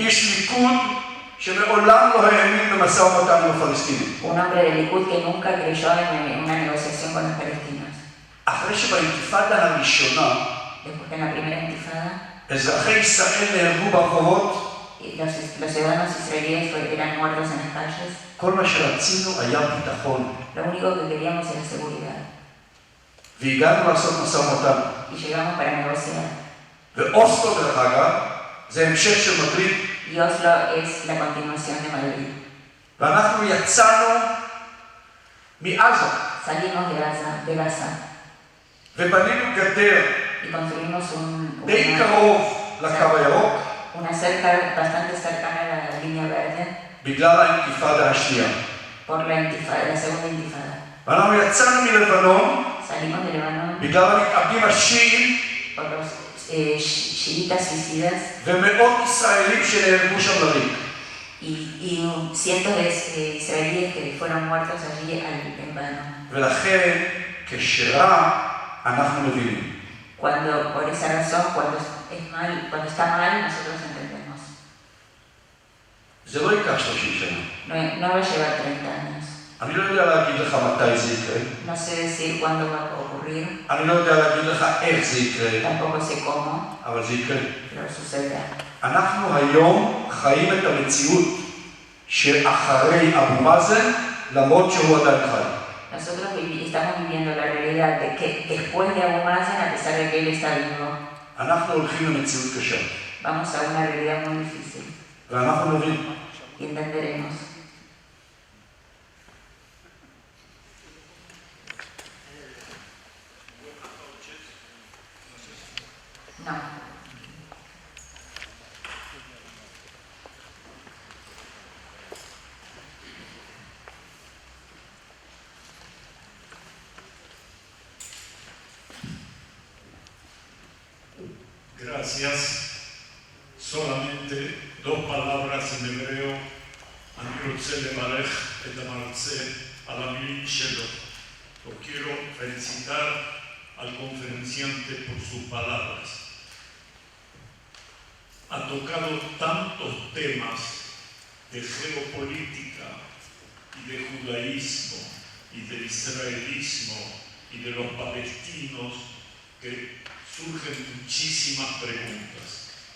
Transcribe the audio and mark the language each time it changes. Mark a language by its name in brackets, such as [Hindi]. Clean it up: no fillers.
[Hebrew] איש ליכוד שמעולם לא האמין במשא ומתן עם הפלסטינים. [Spanish] un hombre de Likud que nunca creyó en una negociación con los palestinos. [Hebrew] אחרי שבאינתיפאדה הראשונה, [Spanish] Después de la primera intifada, [Hebrew] אזרחי ישראל נהרגו ברחובות, [Spanish] los ciudadanos israelíes eran muertos en las calles. [Hebrew] כל מה שרצינו היה ביטחון. [Spanish] Lo único que queríamos era seguridad. [Hebrew] והגענו לעשות משא ומתן. [Spanish] Y llegamos para negociar. [Hebrew] ואוסלו, דרך אגב, זה המשך של מדריד. [Spanish] Y Oslo es la continuación de Madrid. [Hebrew] ואנחנו יצאנו מעזה. [Spanish] Salimos de Gaza [Hebrew] ובנינו גדר [Spanish] y construimos [Hebrew] די קרוב לקו הירוק, [Spanish] una cerca bastante cercana a la línea verde [Hebrew] בגלל האינתיפאדה השנייה. [Spanish] por la segunda intifada. [Hebrew] ואנחנו יצאנו מלבנון [Spanish] Salimos de Líbano [Hebrew] בגלל המתאבדים השיעים [Spanish] por los chiitas suicidas [Hebrew] ומאות ישראלים שנהרגו שם לריק. [Spanish] y cientos de israelíes que fueron muertos allí en vano. [Hebrew] ולכן, כשרע, אנחנו מבינים. [Spanish] Por esa razón, cuando está mal, nosotros entendemos. [Hebrew] זה לא ייקח 30 שנה. [Spanish] No va a llevar 30 años. [Hebrew] אני לא יודע להגיד לך מתי זה יקרה. [Spanish] No sé decir cuándo va a ocurrir. [Hebrew] אני לא יודע להגיד לך איך זה יקרה. [Spanish] Tampoco sé cómo, [Hebrew] אבל זה יקרה. [Spanish] pero sucederá. [Hebrew] אנחנו היום חיים את המציאות שאחרי אבו מאזן, למרות שהוא עדיין חי. [Spanish] Nosotros estamos viviendo la realidad de que después de Abu Mazen, a pesar de que él está vivo, [Hebrew] אנחנו הולכים למציאות קשה. [Spanish] vamos a una realidad muy difícil [Hebrew] ואנחנו נבין. [Spanish] y entenderemos. No. Gracias. Solamente 2 palabras en hebreo. [Hebrew] אני רוצה לברך את המרצה על המילים שלו. [Spanish] Lo quiero felicitar al conferenciante por sus palabras. Ha tocado tantos temas de geopolítica y de judaísmo y de israelismo y de los palestinos que surgen muchísimas preguntas.